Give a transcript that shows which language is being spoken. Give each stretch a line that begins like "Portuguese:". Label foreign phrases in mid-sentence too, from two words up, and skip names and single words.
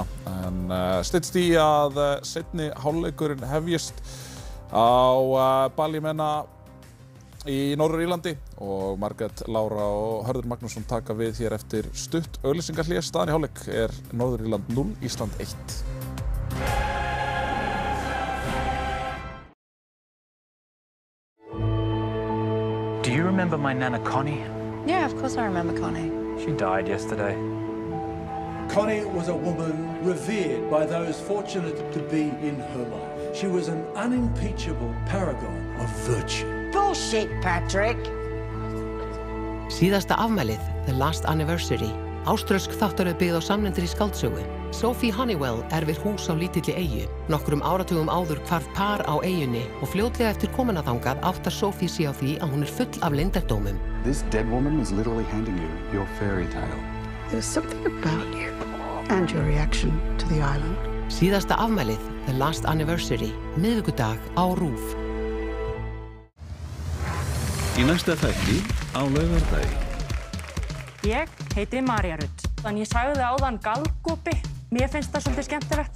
Icelandic: En styttst í að seinni hálfleikurinn hefjist á Ballymenna í Norður-Írlandi og Margrét Lára og Hörður Magnússon taka við hér eftir stutt auglýsingahlé. Staðan í hálfleik er Norður-Írland 0, Ísland 1.
English: Do you remember my Nana Connie? Yeah, of course I remember Connie. She died yesterday. Connie was a woman revered by those fortunate to be in her life. She was an unimpeachable paragon of virtue. Bullshit, Patrick!
Icelandic: Síðasta afmælið,
English: The Last Anniversary.
Icelandic: Áströlsk þáttaröð byggð á samnefndri skáldsögu. Sophie Honeywell við hús á lítilli eyju. Nokkrum áratugum áður hvarf par á eyjunni og fljótlega eftir komuna þangað áttar Sophie sig á því að hún full af leyndardómum.
English: This dead woman is literally handing you your fairy tale. There's something about you and your reaction to the island.
Icelandic: Síðasta afmælið,
English: The Last Anniversary.
Icelandic: Miðvikudag á RÚV. Í næsta þætti á laugardegi. Ég heiti María Rutt. Þannig ég sagði áðan galgopi. Mér finnst það svolítið skemmtilegt.